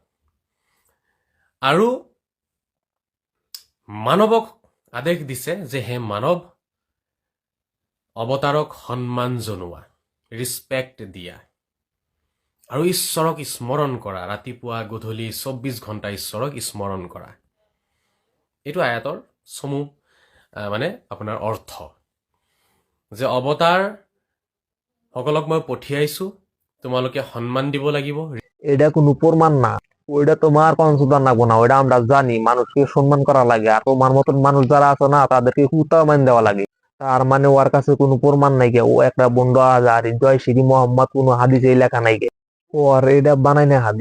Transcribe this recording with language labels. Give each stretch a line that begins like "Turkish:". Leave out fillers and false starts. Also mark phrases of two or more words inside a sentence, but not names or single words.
Assamese: আৰু মানৱক আদেশ দিছে যে হে মানৱ, অৱতাৰক সন্মান জনোৱা, ৰিছপেক্ট দিয়া, আৰু ঈশ্বৰক স্মৰণ কৰা। ৰাতিপুৱা গধূলি 24 ঘণ্টা ঈশ্বৰক স্মৰণ কৰা। এইটো আয়াতৰ চমু মানে আপোনাৰ অৰ্থ, যে অৱতাৰ সকলক মই পঠিয়াইছো, তোমালোকে সন্মান দিব লাগিব।
Bangla: এটা কোনো প্রমাণ না, ওইটা তোমার কনসুদার লাগবো না, ওইটা আমরা জানি মানুষকে সম্মান করা লাগে। আর তোমার মতন মানুষ যারা আছে না, তাদেরকে হুতা মান দেওয়া লাগে। তার মানে ওর কাছে কোনো প্রমাণ নাই গে, ও একটা বন্ধু আজহারী, জয় শ্রী মোহাম্মদ কোনো হাদিসে লেখা নাই গে। ওর এটা বানাই না হাদিস।